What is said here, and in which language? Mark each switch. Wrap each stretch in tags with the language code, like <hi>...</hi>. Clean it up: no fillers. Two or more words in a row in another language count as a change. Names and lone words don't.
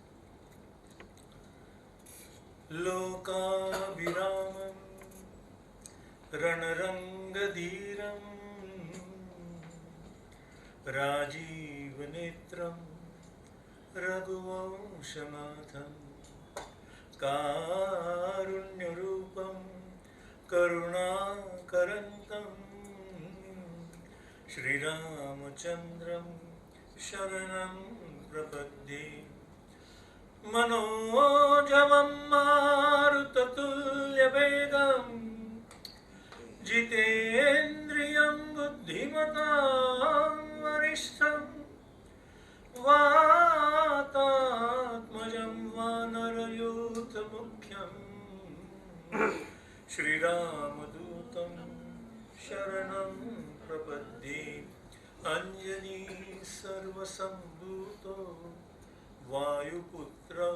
<sa>લોકાભિરામમ રણરંગધીરમ રાજીવનેત્રમ રઘુવંશનાથમ કારુણ્યરૂપમ કરુણાકરંતમ શ્રીરામચંદ્રમ શરણં પ્રપદ્યે मनोजवं मारुततुल्यवेगं जितेन्द्रियं बुद्धिमतां वरिष्ठं वातात्मजं वानरयूथमुख्यं श्रीरामदूतं शरणं प्रपद्ये अंजनी सर्वसम्भूतो वायुपुत्र</sa>